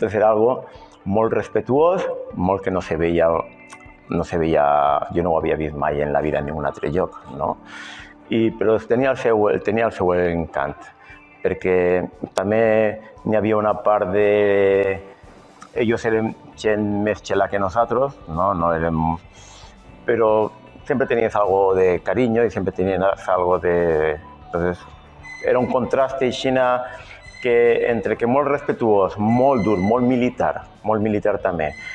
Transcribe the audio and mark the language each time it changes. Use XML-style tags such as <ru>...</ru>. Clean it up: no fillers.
<es>Entonces era algo</es> <ca>molt respetuós, molt que no se veia, jo no ho havia vist mai en la vida en ningun altre lloc, no? Però tenia el seu encant, perquè també n'hi havia una part de... Ells eren gent més xela que nosaltres, no érem...</ca> <es>Però siempre tenías algo de cariño y siempre tenías algo de...</es> <ca>Entonces, era un contraste aixina que entre que molt respetuós, molt dur, molt militar també.</ca>